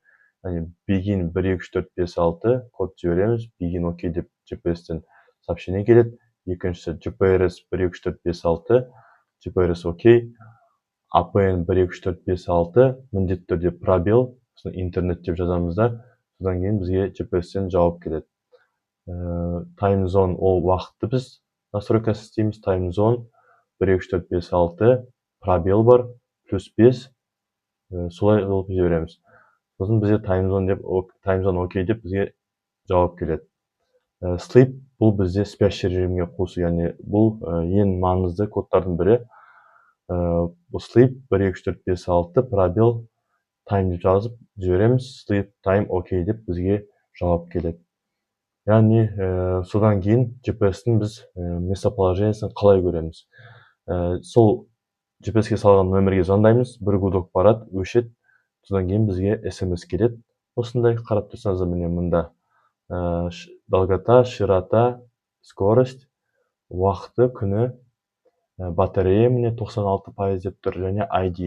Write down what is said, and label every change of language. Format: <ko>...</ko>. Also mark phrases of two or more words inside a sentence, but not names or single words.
<kk>Яғни begin 1 2 3 4 5 6 код жібереміз,</kk> <en>begin OK</en> <kk>деп GPS-тен сообщение келеді. Екіншісі GPRS 1 2 3 4 5 6,</kk> <en>GPRS OK,</en> <kk>APN 1 2 3 4 5 6 міндетті түрде пробел, интернет деп жазамыздар. Содан кейін бізге GPS-тен жауап келеді.</kk> <en>Time zone</en> <kk>ол уақытты біз настройкасы істейміз.</kk> <en>Time zone</en> <kk>1 2 3 4 5 6 пробел бар +5 солай қылып жібереміз. Сосын бізге</kk> <en>timezone okay</en> <kk>деп бізге жауап келеді. Sleep бұл бізде</kk> <ru>спящий режимге</ru> <kk>қосу, яғни бұл ең маңызды кодтардың бірі. Бұл sleep 1 2 3 4 5 6 пробел time деп жазып жібереміз,</kk> <en>sleep time okay</en> <kk>деп бізге жауап келеді. Яғни содан кейін GPS-тің біз местоположениесін қалай көреміз. Сол GPS-ке салған нөмірге звондаймыз, бір гудок барады, өшеді, содан кейін бізге SMS келеді. Осындай қарап тұрсаңыздар, міне мында</kk> <ru>долгота, широта, скорость,</ru> <kk>уақыты, күні, батарея міне 96% деп тұр, және ID.</kk>